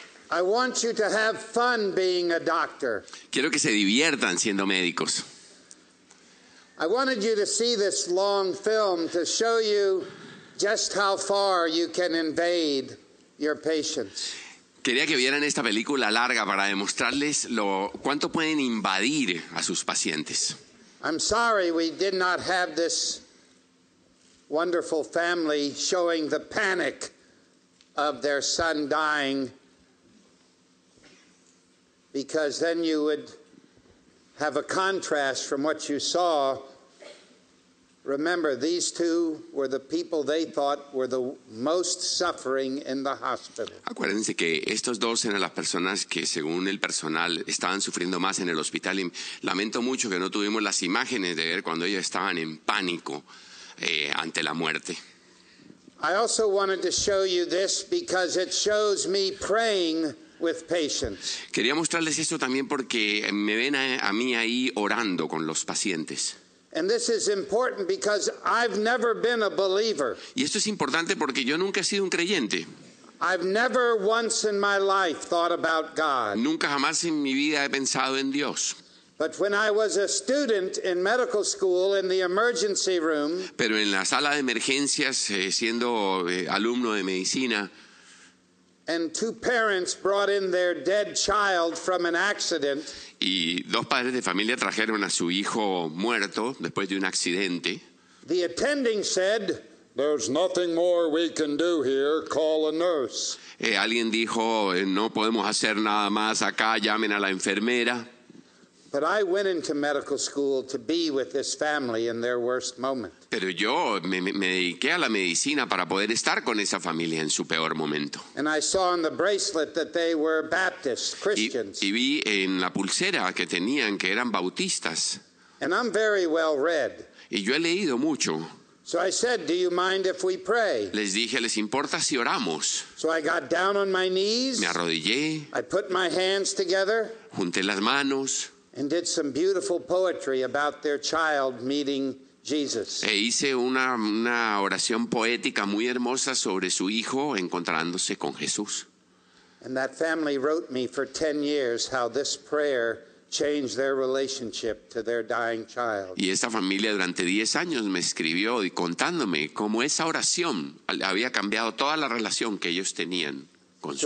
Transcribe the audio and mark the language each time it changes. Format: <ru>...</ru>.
<en>I want you to have fun being a doctor.</en> <es>Quiero que se diviertan siendo médicos.</es> <en>I wanted you to see this long film to show you just how far you can invade your patients.</en> <es>Quería que vieran esta película larga para demostrarles cuánto pueden invadir a sus pacientes.</es> <en>I'm sorry we did not have this wonderful family showing the panic of their son dying, because then you would have a contrast from what you saw. Remember, these two were the people they thought were the most suffering in the hospital.</en> <es>Acuérdense que estos dos eran las personas que, según el personal, estaban sufriendo más en el hospital. Y lamento mucho que no tuvimos las imágenes de ver cuando ellos estaban en pánico ante la muerte.</es> <en>I also wanted to show you this because it shows me praying with patients.</en> <es>Quería mostrarles esto también porque me ven a mí ahí orando con los pacientes.</es> <en>And this is important because I've never been a believer.</en> <es>Y esto es importante porque yo nunca he sido un creyente.</es> <en>I've never once in my life thought about God.</en> <es>Nunca jamás en mi vida he pensado en Dios.</es> <en>But when I was a student in medical school in the emergency room,</en> <es>Pero en la sala de emergencias, siendo alumno de medicina,</es> <en>and two parents brought in their dead child from an accident,</en> <es>y dos padres de familia trajeron a su hijo muerto después de un accidente,</es> <en>the attending said, "There's nothing more we can do here. Call a nurse."</en> <es>alguien dijo, no podemos hacer nada más acá, llamen a la enfermera.</es> <en>But I went into medical school to be with this family in their worst moment.</en> <es>Pero yo me dediqué a la medicina para poder estar con esa familia en su peor momento.</es> <en>And I saw on the bracelet that they were Baptists, Christians.</en> <es>Y vi en la pulsera que tenían que eran bautistas.</es> <en>And I'm very well read.</en> <es>Y yo he leído mucho.</es> <en>So I said, "Do you mind if we pray?"</en> <es>Les dije, ¿les importa si oramos?</es> <en>So I got down on my knees.</en> <es>Me arrodillé,</es> <en>I put my hands together</en> <es>junté las manos</es> <en>and did some beautiful poetry about their child meeting Jesus.</en> <es>e hice una oración poética muy hermosa sobre su hijo encontrándose con Jesús.</es> <en>And that family wrote me for 10 years how this prayer changed their relationship to their dying child.</en> <es>Y esta familia durante 10 años me escribió y contándome cómo esa oración había cambiado toda la relación que ellos tenían con su</es>